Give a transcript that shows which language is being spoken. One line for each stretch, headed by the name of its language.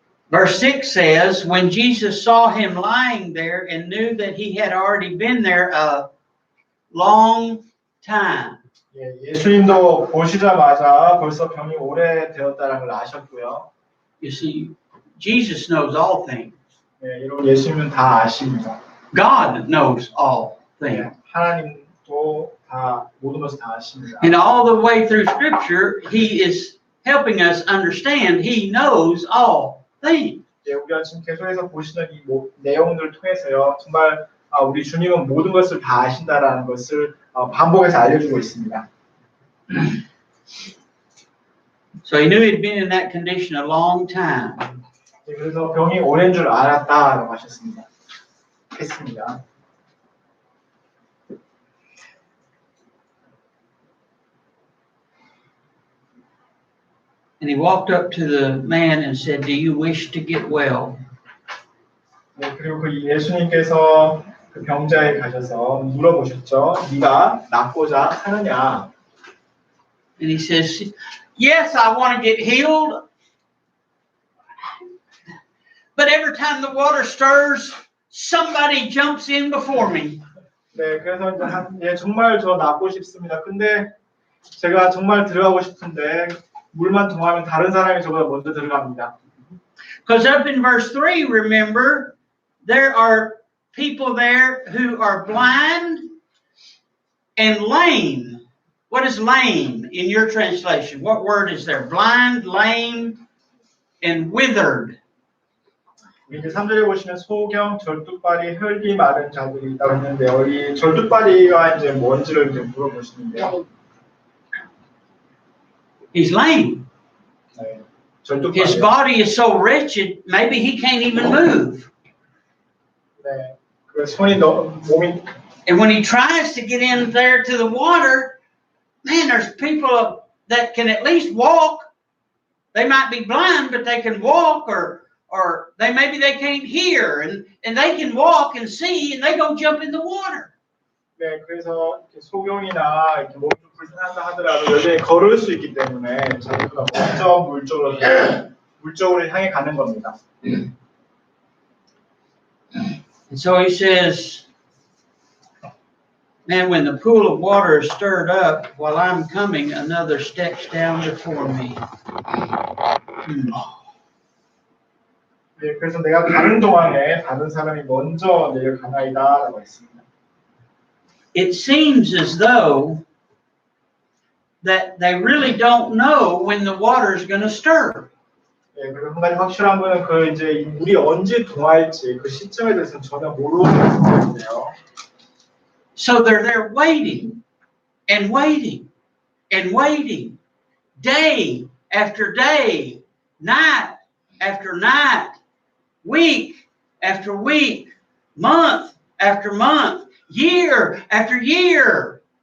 English: Verse 6 says, when Jesus saw him lying there and knew that he had already been there a long time.
Korean: 예, 예수님도 보시자마자 벌써 병이 오래되었다는 걸 아셨고요.
English: You see, Jesus knows all things.
Korean: 예, 여러분 예수님은 다 아십니다.
English: God knows all things.
Korean: 예, 하나님도 다 모든 것을 다 아십니다.
English: And all the way through Scripture, He is helping us understand He knows all things.
Korean: 예, 우리가 지금 계속해서 보시는 이 내용들을 통해서요, 정말 우리 주님은 모든 것을 다 아신다라는 것을 반복해서 알려주고 있습니다.
English: So He knew He'd been in that condition a long time.
Korean: 예, 그래서 병이 오랜 줄 알았다라고 하셨습니다. 했습니다.
English: And He walked up to the man and said, "Do you wish to get well?"
Korean: 네, 그리고 그 예수님께서 그 병자에 가셔서 물어보셨죠. 네가 낫고자 하느냐?
English: And he says, "Yes, I want to get healed. But every time the water stirs, somebody jumps in before me."
Korean: 네, 그래서 이제 정말 저 낫고 싶습니다. 근데 제가 정말 들어가고 싶은데 물만 통하면 다른 사람이 저보다 먼저 들어갑니다.
English: Because up in verse 3, remember, there are people there who are blind and lame. What is lame in your translation? What word is there? Blind, lame, and withered.
Korean: 이제 3절에 보시면 소경, 절뚝발이, 혈기 마른 자들이 있다고 했는데요. 이 절뚝발이가 이제 뭔지를 이제 물어보시는데요.
English: He's lame.
Korean: 네,
English: His
Korean: 절뚝발이.
English: body is so wretched, maybe he can't even move.
Korean: 네, 그 손이 몸이
English: And when he tries to get in there to the water, man, there's people that can at least walk. They might be blind, but they can walk, or maybe they can't hear, and they can walk and see, and they go jump in the water.
Korean: 네, 그래서 이렇게 소경이나 이렇게 몸이 좀 불편하다 하더라도 여전히 걸을 수 있기 때문에 저희가 먼저 물쪽으로 향해 가는 겁니다.
English: And so he says, man, when the pool of water is stirred up while I'm coming, another steps down before me.
Korean: 네, 그래서 내가 가는 동안에 다른 사람이 먼저 내려가나이다라고 했습니다.
English: It seems as though that they really don't know when the water is going to stir.
Korean: 네, 그리고 한 가지 확실한 거는 그 이제 물이 언제 동할지 그 시점에 대해서는 전혀 모르는 상태인데요.
English: So they're there waiting and waiting and waiting, day after day, night after night, week after week, month after month, year after year.